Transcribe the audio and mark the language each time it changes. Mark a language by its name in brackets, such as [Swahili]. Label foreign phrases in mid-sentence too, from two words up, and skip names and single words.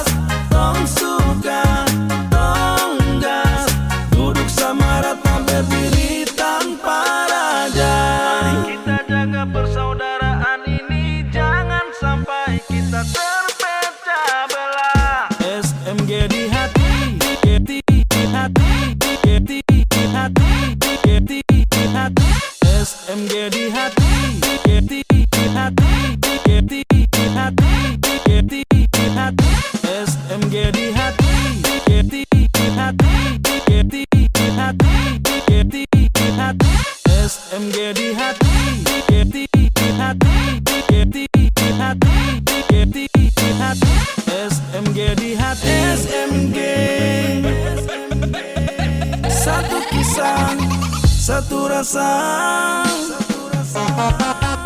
[Indonesian] Tong suka, tong gas. Duduk sama rata, berdiri tanpa raja. Mari kita jaga persaudaraan ini. Jangan sampai kita terpecah belah. SMG di hati, Getty di hati, Getty di hati, Getty di hati. SMG di hati, Getty di hati, Getty di hati, Getty di hati. SMG di hati, Getty di hati, Getty di hati, Getty di hati. SMG di hati, Getty di hati, Getty di hati, Getty di hati. SMG di hati, SMG. Satu kisah, satu rasa.